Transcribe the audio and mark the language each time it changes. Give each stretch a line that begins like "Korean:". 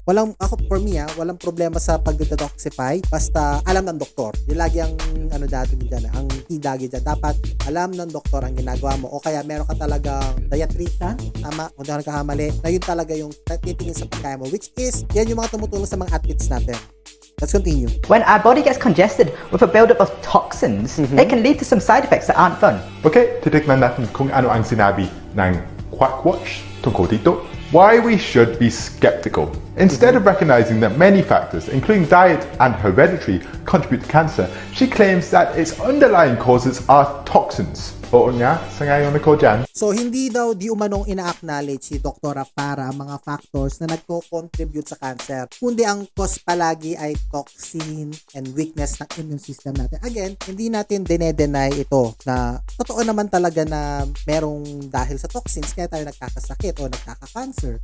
Filipino: For me walang problema sa pag-detoxify, basta alam ng doktor. Yung lagi ang dati dyan, ang hidagi dyan. Dapat alam ng doktor ang ginagawa mo. O kaya meron ka talagang dietitian, tama, kung hindi ako nagkakamali, na yun talaga yung titingin sa pagkaya mo, which is, yan yung mga tumutulong sa mga athletes natin.
English: Let's continue. When our body gets congested with a buildup of toxins, it can lead to some side effects that aren't fun.
Filipino: Okay, titignan natin kung ano ang sinabi ng Quackwatch tungkol dito.
English: Why we should be skeptical. Instead of recognizing that many factors, including diet and hereditary, contribute to cancer, she claims that its underlying causes are toxins.
Filipino: Oo nga, sa ngayon ako dyan. So, hindi daw di umanong ina-acknowledge si Dr. Farrah ang mga factors na nagko-contribute sa cancer, kundi ang cause palagi ay toxin and weakness ng immune system natin. Again, hindi natin dine-deny ito na totoo naman talaga na merong dahil sa toxins kaya tayo nagkakasakit o nagkaka-cancer.